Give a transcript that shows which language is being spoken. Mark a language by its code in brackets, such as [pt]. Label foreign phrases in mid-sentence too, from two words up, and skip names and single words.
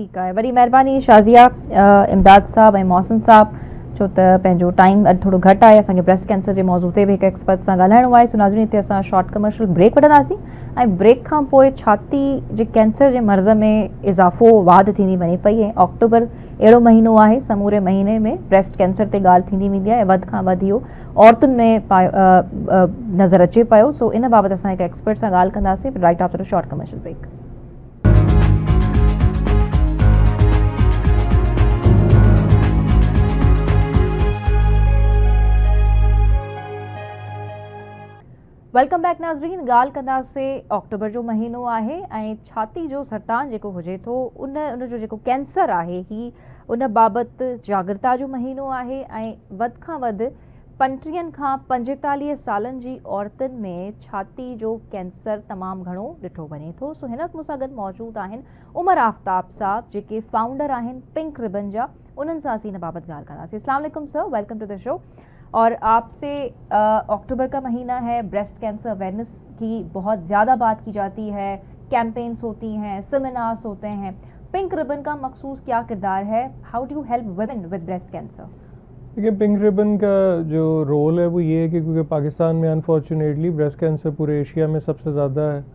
[sd] ठीकु आहे, वॾी महिरबानी शाज़िया इमदाद साहब ऐं मोहसिन साहब, छो त पंहिंजो टाइम अॼु थोरो घटि आहे। असांखे [en] breast cancer [sd] जे मौज़ू ते बि हिकु एक्सपर्ट सां ॻाल्हाइणो आहे। सो नाज़रीन, हिते असां [en] short commercial break [sd] वठंदासीं ऐं ब्रेक खां पोइ छाती जे कैंसर जे मर्ज़ में इज़ाफ़ो वाध थींदी वञे पई ऐं अक्टूबर अहिड़ो महीनो आहे समूरे महीने में [en] breast cancer [sd] ते ॻाल्हि थींदी वेंदी आहे ऐं वधि खां वधि इहो औरतुनि में नज़र अचे पियो। सो इन बाबति असां हिकु एक्सपर्ट सां ॻाल्हि कंदासीं [en] right after a short commercial break. welcome back [sd] नाज़रीन, ॻाल्हि कंदासीं अक्टूबर जो महीनो आहे ऐं छाती जो सरतान जेको हुजे थो उनजो जेको कैंसर आहे ही उन बाबति जागृता जो महीनो आहे ऐं वधि खां वधि 35 खां 45 सालनि जी औरतुनि में छाती जो कैंसर तमामु घणो ॾिठो वञे थो। सो हिन वक़्ति मूंसां गॾु मौजूदु आहिनि उमर आफ्ताब साहब जेके फाउंडर आहिनि पिंक रिबन जा, उन्हनि सां असीं हिन बाबति ॻाल्हि कंदासीं। [ar] السلام علیکم [en] सर, welcome to the show. [ur] اور آپ سے اکتوبر کا مہینہ ہے, [en] breast cancer awareness [ur] کی بہت زیادہ بات کی جاتی ہے، کیمپینز ہوتی ہیں، سیمینارز ہوتے ہیں، پنک ربن کا مخصوص کیا کردار ہے? [en] How do you help women with breast cancer? [ur] دیکھیے، پنک ربن کا جو رول ہے وہ یہ ہے کہ کیونکہ پاکستان میں [en] unfortunately breast cancer [ur] پورے ایشیا میں سب سے زیادہ ہے.